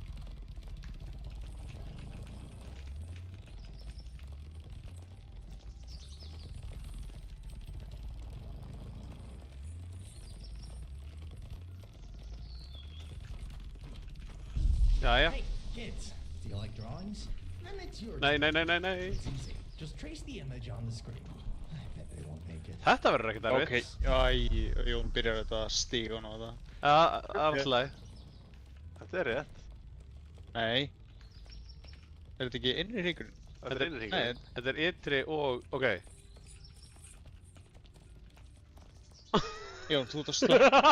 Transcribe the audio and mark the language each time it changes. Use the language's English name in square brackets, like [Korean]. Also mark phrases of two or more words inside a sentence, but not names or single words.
[Icelandic] Jæja. [English] Hey, kids, do you like drawings? Then it's your [Icelandic] Nei. [English] turn. It's easy. Just trace the image on the screen. I bet they won't make it. [Icelandic] Þetta verður ekkert Ok, erfitt. Jón byrjar þetta stígun á það. Já, alltaf leið. Þetta er rétt. Nei. Er þetta ekki innri hringurinn? Þetta er innri Nei, hringurinn. Þetta er ytri og... ok. Jón, þú ert að slökka.